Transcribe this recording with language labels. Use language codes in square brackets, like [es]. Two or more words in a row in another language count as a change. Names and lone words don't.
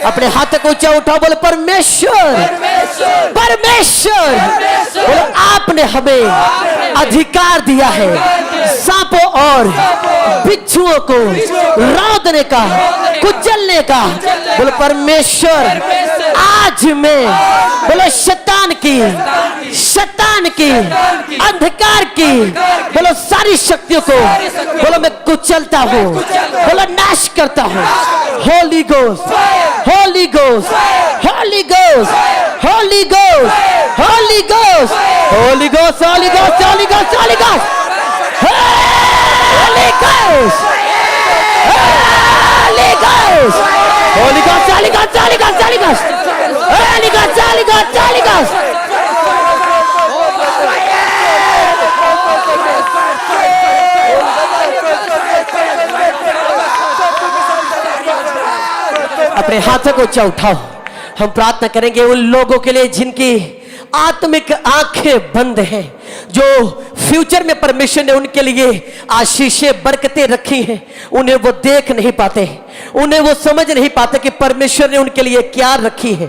[hi] अपने हाथ को ऊंचा उठाओ, बोले परमेश्वर, परमेश्वर, बोलो आपने हमें अधिकार दिया है सांपों और बिच्छुओं को रौंदने का, कुचलने का। बोलो परमेश्वर आज मैं, बोलो शैतान की, शैतान की, अंधकार की, बोलो सारी शक्तियों को बोलो मैं कुचलता हूँ, बोलो नाश करता हूँ। [en] Holy Ghost, Holy Ghost, Holy Ghost, Holy Ghost, Holy Ghost, Holy Ghost, Holy Ghost, Holy Ghost, Holy Ghost, Holy Ghost, Holy Ghost, Holy Ghost, Holy Ghost, Holy Ghost, Holy Ghost, Holy Ghost, Holy Ghost, Holy Ghost. [hi] अपने हाथों को ऊंचा उठाओ। हम प्रार्थना करेंगे उन लोगों के लिए जिनकी आत्मिक आंखें बंद हैं, जो फ्यूचर में परमेश्वर ने उनके लिए आशीषें बरकतें रखी हैं, उन्हें वो देख नहीं पाते, उन्हें वो समझ नहीं पाते कि परमेश्वर ने उनके लिए क्या रखी है।